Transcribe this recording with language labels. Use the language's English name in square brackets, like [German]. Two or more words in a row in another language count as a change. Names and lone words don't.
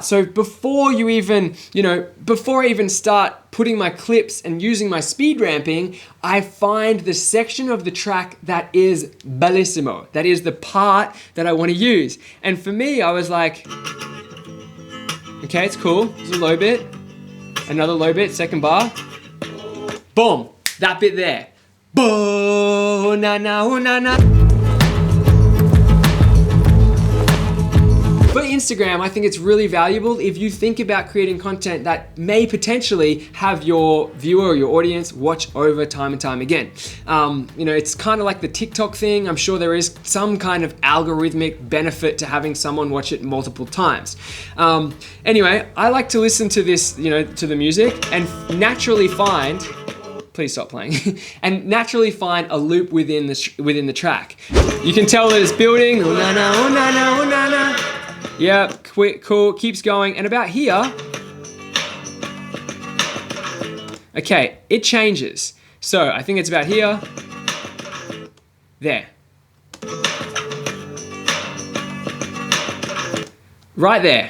[English] So before I even start putting my clips and using my speed ramping, I find the section of the track that is bellissimo. That is the part that I want to use. And for me, I was like, okay, it's cool. There's a low bit, another low bit, second bar. Boom, that bit there. Bo na na oh, na na. For Instagram, I think it's really valuable if you think about creating content that may potentially have your viewer or your audience watch over time and time again. It's kind of like the TikTok thing. I'm sure there is some kind of algorithmic benefit to having someone watch it multiple times. Anyway, I like to listen to this, to the music and naturally find, please stop playing, and naturally find a loop within the track. You can tell that it's building. Oh, na, na, oh, na, na, oh, na, na. Yeah, quick, cool, keeps going. And about here, okay, it changes. So I think it's about here, there. Right there.